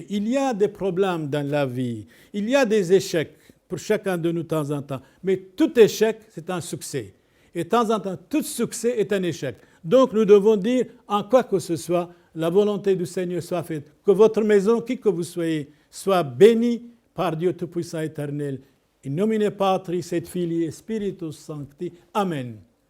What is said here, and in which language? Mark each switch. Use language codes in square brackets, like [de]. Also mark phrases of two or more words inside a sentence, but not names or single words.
[fr] Il y a des problèmes dans la vie, il y a des échecs pour chacun de nous de temps en temps, mais tout échec, c'est un succès. Et de temps en temps, tout succès est un échec. Donc nous devons dire, en quoi que ce soit, la volonté du Seigneur soit faite. Que votre maison, qui que vous soyez, soit bénie par Dieu Tout-Puissant éternel. [la] In nomine Patris et Filii et Spiritus Sancti. [fr] Amen.